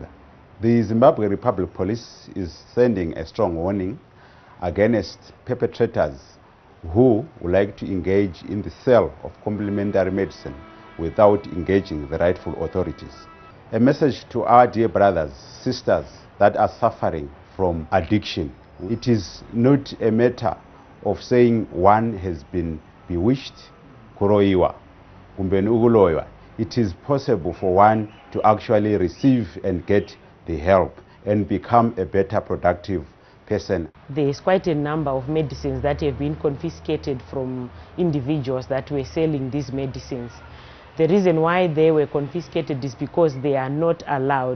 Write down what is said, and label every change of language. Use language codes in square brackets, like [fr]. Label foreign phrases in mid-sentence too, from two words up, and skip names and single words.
[en] The Zimbabwe Republic Police is sending a strong warning against perpetrators who would like to engage in the sale of complementary medicine without engaging the rightful authorities. A message to our dear brothers, sisters that are suffering from addiction. It is not a matter of saying one has been bewitched, [nd] kuroiwa, kumbeni ukuloywa. [en] It is possible for one to actually receive and get the help and become a better productive person. There is quite a number of medicines that have been confiscated from individuals that were selling these medicines. The reason why they were confiscated is because they are not allowed.